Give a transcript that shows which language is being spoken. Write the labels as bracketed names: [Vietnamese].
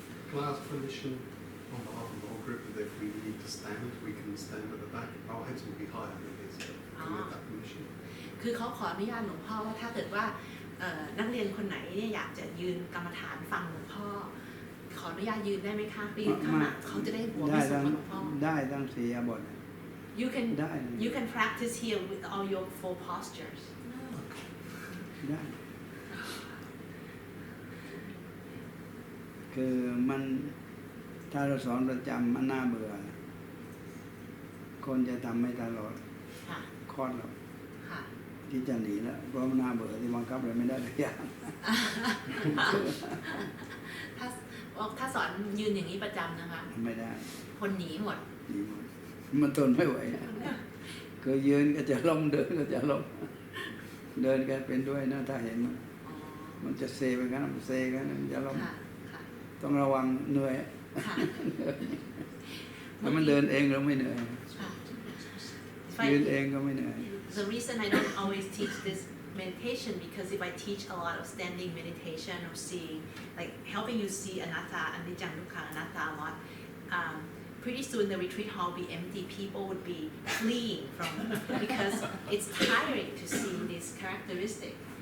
[English] Can I ask permission on behalf of the whole group that if we need to stand, we can stand at the back? Our heads will be higher than his. Can we have that permission? [Thai] คือเขาขออนุญาตหลวงพ่อว่าถ้าเกิดว่านักเรียนคนไหนเนี่ยอยากจะยืนกรรมฐานฟังหลวงพ่อขออนุญาตยืนได้ไหมคะไปยืนข้างหลังเขาจะได้หัวไม่สูงกว่าหลวงพ่อ ได้ทั้งสี่อิริยาบถ [English] You can practice here with all your four postures. [Thai] ได้คือมันถ้าเราสอนประจำมันน่าเบื่อคนจะทำไม่ตลอด ค่ะ คลอดเรา ค่ะ ที่จะหนีแล้วเพราะมันน่าเบื่อที่บังคับอะไรไม่ได้ทุกอย่าง ถ้าสอนยืนอย่างนี้ประจำนะคะ ไม่ได้ คนหนีหมด หนีหมดมันทนไม่ไหวคือยืนก็จะล้มเดินก็จะล้มเดินก็เป็นด้วยนะถ้าเห็นมัน อ๋อ มันจะเซไปกันมันเซกันมันจะล้ม ค่ะค่ะ ต้องระวังเหนื่อย ค่ะ ถ้ามันเดินเองเราไม่เหนื่อย ค่ะ ยืนเองก็ไม่เหนื่อย [English] The reason I don't always teach this meditation because if I teach a lot of standing meditation or seeing, like helping you see anatta, anicca, dukkha, anatta a lot, pretty soon the retreat hall will be empty. People would be fleeing from because it's tiring to see this characteristic.